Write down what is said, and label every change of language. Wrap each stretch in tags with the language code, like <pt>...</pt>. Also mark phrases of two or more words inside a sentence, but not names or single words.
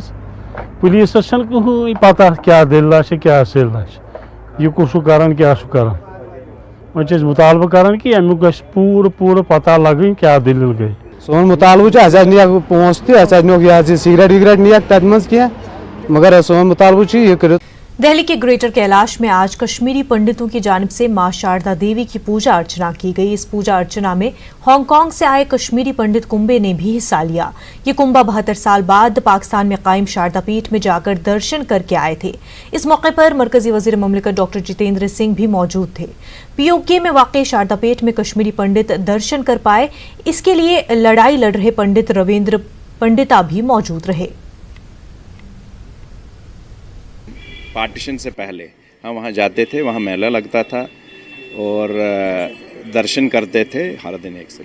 <ks>پُلیٖسس چھنہٕ کٕہٕنۍ پتہ کیٛاہ دٔلیٖلہ چھِ کیٛاہ سِلہ چھِ، یہِ کُس چھُ کران کیٛاہ چھُ کران. وۄنۍ چھِ أسۍ مُطالبہٕ کران کہِ امیُک گژھِ پوٗرٕ پتہ لگٕنۍ کیٛاہ دٔلیٖل گٔے. سون مُطالبہٕ چھُ اَسہِ حظ نِیَکھ پونٛسہٕ تہِ، اَسہِ حظ نِیوکھ یہِ حظ یہِ سِگریٹ وِگریٹ نِیَکھ تَتھ منٛز کینٛہہ، مگر سون مُطالبہٕ چھُ یہِ کٔرِتھ.</ks> <ur>دہلی کے گریٹر کیلاش میں آج کشمیری پنڈتوں کی جانب سے ماں شاردا دیوی کی پوجا ارچنا کی گئی. اس پوجا ارچنا میں ہانگ کانگ سے آئے کشمیری پنڈت کنبے نے بھی حصہ لیا. یہ کنبہ 72 سال بعد پاکستان میں قائم شاردا پیٹھ میں جا کر درشن کر کے آئے تھے. اس موقع پر مرکزی وزیر مملکت ڈاکٹر جتیندر سنگھ بھی موجود تھے. پی او کے میں واقع شاردا پیٹھ میں کشمیری پنڈت درشن کر پائے. اس کے لیے لڑائی لڑ رہے پنڈت رویندر پنڈتا بھی موجود رہے. پارٹیشن سے پہلے ہم وہاں جاتے تھے، وہاں میلہ لگتا تھا اور درشن کرتے تھے ہر دن ایک سے.</ur>